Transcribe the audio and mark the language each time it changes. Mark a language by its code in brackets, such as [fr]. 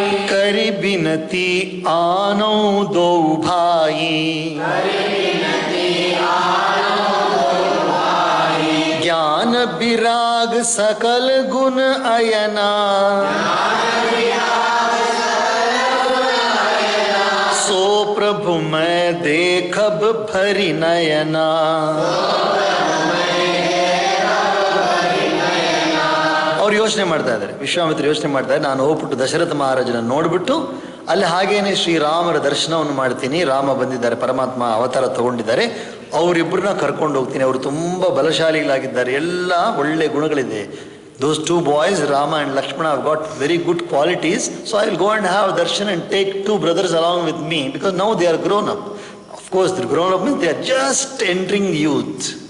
[awa] करि बिनती आनो दो भाई, ज्ञान विराग सकल गुण अयना, सो प्रभु मैं देखब भरी नयना. [kn] ಅವ್ರು ಯೋಚನೆ ಮಾಡ್ತಾ ಇದ್ದಾರೆ, ವಿಶ್ವಾಮಿತ್ರ ಯೋಚನೆ ಮಾಡ್ತಾರೆ, ನಾನು ಹೋಗ್ಬಿಟ್ಟು ದಶರಥ ಮಹಾರಾಜನ ನೋಡ್ಬಿಟ್ಟು ಅಲ್ಲಿ ಹಾಗೇನೆ ಶ್ರೀರಾಮರ ದರ್ಶನವನ್ನು ಮಾಡ್ತೀನಿ. ರಾಮ ಬಂದಿದ್ದಾರೆ, ಪರಮಾತ್ಮ ಅವತಾರ ತಗೊಂಡಿದ್ದಾರೆ, ಅವರಿಬ್ಬರನ್ನ ಕರ್ಕೊಂಡು ಹೋಗ್ತೀನಿ. ಅವರು ತುಂಬ ಬಲಶಾಲಿಗಳಾಗಿದ್ದಾರೆ, ಎಲ್ಲ ಒಳ್ಳೆ ಗುಣಗಳಿದೆ. [en] Those two boys, Rama and Lakshmana, have got very good qualities. So I will go and have darshan and take two brothers along with me, because now they are grown up. Of course, the grown up means they are just entering youth.